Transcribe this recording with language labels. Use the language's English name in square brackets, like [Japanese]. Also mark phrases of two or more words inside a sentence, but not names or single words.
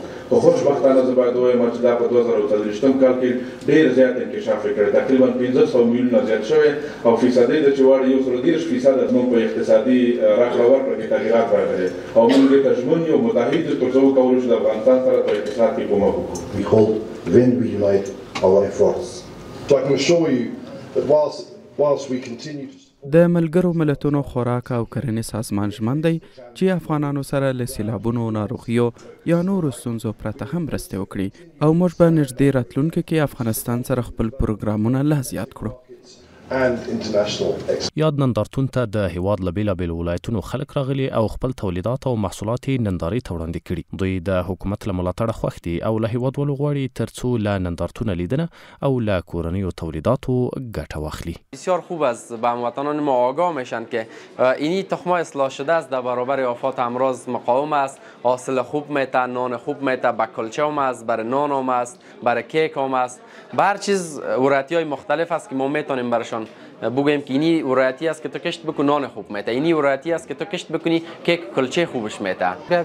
[Pashto] خو خوشبختانه زه باید ووایم چې دا په 2023 کال کې ډېر زیات انکشاف کړی، تقریبا 500 میلیونه زیات شوی او فیصدي د چې واړ 130% موږ په اقتصادي راکړه ورکړه کې تغیرات راغلي او موږ دې ته ژمن یو متحد تر څو وکولو چې د افغانستان سره په اقتصاد کې کومک وکړو. [English] We hope when we unite our efforts. So I can assure you that whilst we continue to [Pashto] د ملګرو ملتونو خوراک او کرنې سازمان ژمن دی چې افغانانو سره له سیلابونو، ناروغیو یا نورو ستونزو پرته هم مرستې وکړي او موږ به نږدې راتلونکي کې افغانستان سره خپل پروګرامونه لا زیات کړو. یاد نندارتون ته د هیواد له بیلابیلو ولایتونو خلک راغلي او خپل تولیدات او محصولات نندارې ته وړاندې کړي. دوی د حکومت له ملاتړه خوښ دي او له هیوادوالو غواړي ترڅو له نندارتونه لیدنه او له کورنیو تولیداتو ګټه واخلي. [Persian] بسیار خوب است به هموطنان ما آگاه میشن که اینی تخمه اصلاح شده است، در برابر آفات امراض مقاوم است، حاصل خوب میته، نان خوب میته، به کلچه هم است، برای نان هم است، برای کیک هم است، به هر چیز ورایتی های مختلف است که ما میتونیم برشان بگوییم که اینی ورایتی است که تو کشت بکن نان خوب میته، اینی ورایتی است که تو کشت بکنی کیک کلچه خوبش میته.